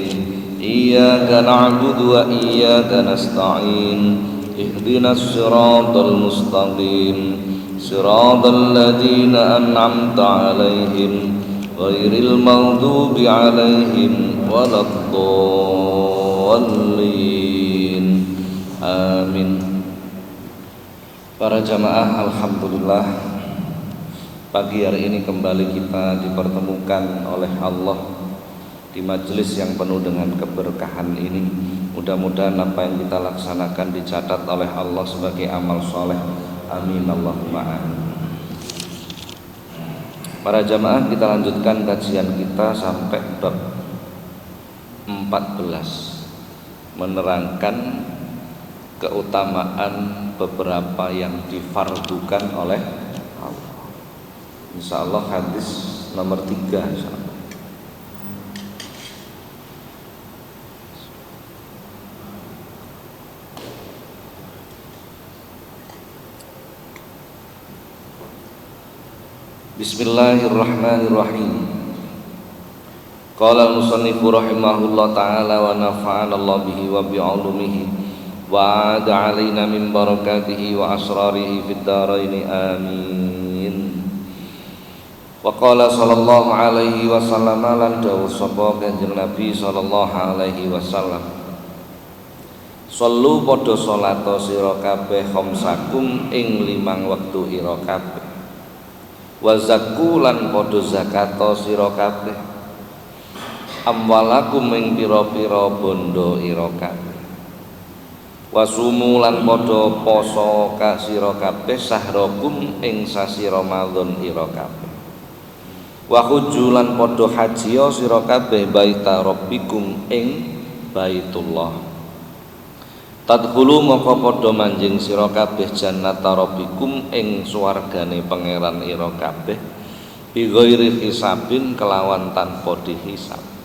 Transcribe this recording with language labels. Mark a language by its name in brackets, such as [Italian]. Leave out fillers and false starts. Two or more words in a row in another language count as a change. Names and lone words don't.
[Arabic] إياك نعبد وإياك نستعين. اهدنا الصراط المستقيم. صراط الذين أنعمت عليهم غير المغضوب عليهم ولا الضالين. Amin. [Indonesian] Para jamaah, alhamdulillah pagi hari ini kembali kita dipertemukan oleh Allah di majelis yang penuh dengan keberkahan ini. Mudah-mudahan apa yang kita laksanakan dicatat oleh Allah sebagai amal soleh. [Arabic] آمين اللهم آمين. [Indonesian] Para jamaah, kita lanjutkan kajian kita sampai bab 14, menerangkan keutamaan beberapa yang difardukan oleh Allah. Insyaallah hadis nomor 3 insyaallah. [Arabic] بسم الله الرحمن الرحيم. قال المصنف رحمه الله تعالى ونفعنا الله به وبعلومه وأعاد علينا من بركاته وأسراره في الدارين آمين. وقال صلى الله عليه وسلم [Javanese] lan dawuh sapa Kanjeng Nabi [Arabic] صلى الله عليه وسلم, [Javanese] sallu padha salat sira kabeh khamsakum ing 5 wektu ira kabeh, [Arabic] وزكوا [Javanese] lan padha zakato sira kabeh, amwalakum ing pira-pira bondo ira kabeh, wasumu lan padha poso ka sira kabeh sahrakum ing sasi Ramadan ira kabeh, [Arabic] وحجوا [Javanese] lan padha haji sira kabeh [Arabic] بيت ربكم [Javanese] ing Baitullah, tadkhulu maka padha manjing sira kabeh [Arabic] جنة ربكم [Javanese] ing swargane pangeran ira kabeh [Arabic] بغير حساب [Javanese] kelawan tanpa dihisab.